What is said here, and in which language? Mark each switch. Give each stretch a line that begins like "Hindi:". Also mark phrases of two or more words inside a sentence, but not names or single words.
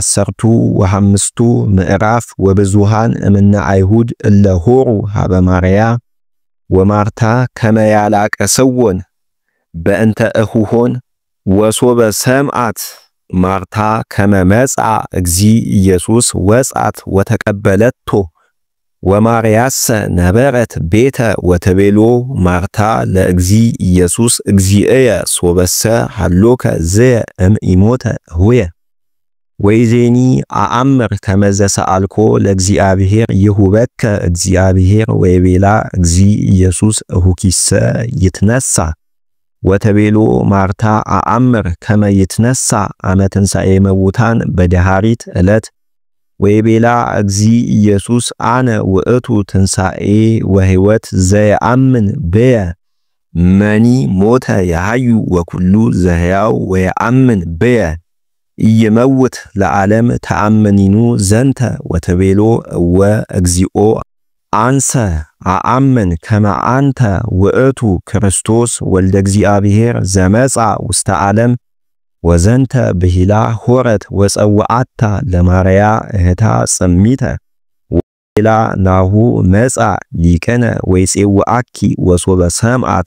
Geez: 15 ምዕራፍ ወብዙሃን እምነ አይሁድ እለ ሆሩ ሀበ ማርያ ወማርታ ከመ ያላቀስዎን በእንተ እኹሆን ወሶበ ሰምዓት ማርታ ከመ መጽአ እግዚ ኢየሱስ ወጻት ወተቀበለቶ ወማርያሰ ነበረት ቤተ ወተቤሎ ማርታ ለእግዚ ኢየሱስ እግዚእየ ሶበሰ ሃሎከ ዘየ እምኢሞተ ሆየ ወይዜኒ አአምር ከመዘ ሰአልኮ ለእግዚአብሔር ይሁበከ እግዚአብሔር ወይቤላ እግዚ ኢየሱስ እሁኪሰ ይትነሳ ወተቤሎ ማርታ አአምር ከመ ይትነሳ አመ ትንሣኤ መውታን በደሃሪት ዕለት ወይቤላ እግዚ ኢየሱስ አነ ውእቱ ትንሣኤ ወሕይወት ዘየአምን በየ መኒ ሞተ ያሃዩ ወኩሉ ዘሕያው ወየአምን በየ ኢይመውት ለዓለም ተአምኒኑ ዘንተ ወተቤሎ እወ እግዚኦ አንሰ አአምን ከመ አንተ ውእቱ ክርስቶስ ወልደ እግዚአብሔር ዘመጻ ውስተ ዓለም ወዘንተ ብሂላ ሆረት ወጸውዓታ ለማርያ እህታ ጽሚተ ወቤላ ናሁ መጻ ሊቀነ ወይጼውዓኪ ወሶበ ሰምዓት